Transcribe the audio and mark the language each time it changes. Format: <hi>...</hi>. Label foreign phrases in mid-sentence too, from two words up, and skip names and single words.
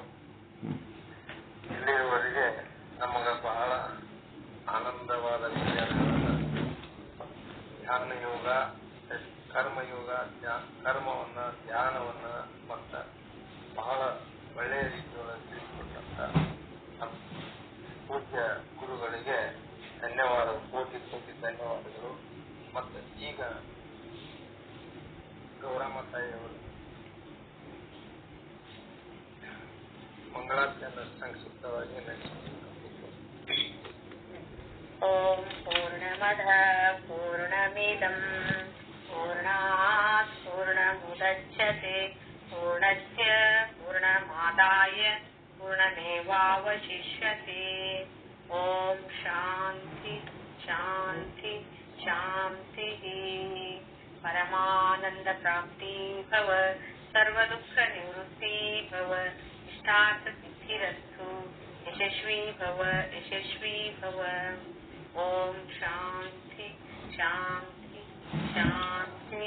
<kn>ಇಲ್ಲಿಯವರೆಗೆ ನಮಗ ಬಹಳ ಆನಂದವಾದ ವಿಚಾರಗಳನ್ನು ಧ್ಯಾನ ಯೋಗ, ಕರ್ಮಯೋಗ, ಕರ್ಮವನ್ನ, ಧ್ಯಾನವನ್ನ ಮತ್ತ ಬಹಳ ಒಳ್ಳೆಯ ರೀತಿಯೊಳಗೆ ತಿಳಿಸಿಕೊಟ್ಟಂತ ಪೂಜ್ಯ ಗುರುಗಳಿಗೆ ಧನ್ಯವಾದ, ಕೋಟಿ ಕೋಟಿ ಧನ್ಯವಾದಗಳು. ಮತ್ತು ಈಗ ಗೌರಮ್ಮ ತಾಯಿಯವರು ಮಂಗಳಾರತಿಯನ್ನು ಸಂಕ್ಷಿಪ್ತವಾಗಿ ನಡೆಸಿದರು.</kn> <sa>ಓಂ ಪೂರ್ಣಮದ ಪೂರ್ಣಮಿದಂ ಪೂರ್ಣಾತ್ ಪೂರ್ಣಮುದಚ್ಯತೆ ಪೂರ್ಣಸ್ಯ ಪೂರ್ಣಮಾದಾಯ ಪೂರ್ಣಮೇವಾವಶಿಷ್ಯತೆ. ಓಂ ಶಾಂತಿ ಶಾಂತಿ ಶಾಂತಿ. ಪರಮಾನಂದ ಪ್ರಾಪ್ತಿ ಭವ, ಸರ್ವದುಃಖ ನಿವೃತ್ತಿ ಭವ, ಇಷ್ಟಾರ್ಥ ಸಿದ್ಧಿರಸ್ತು. ಯಶಸ್ವಿ ಭವ, ಯಶಸ್ವಿ ಭವ. ಓಂ ಶಾಂತಿ ಶಾಂತಿ ಶಾಂತಿ.</sa>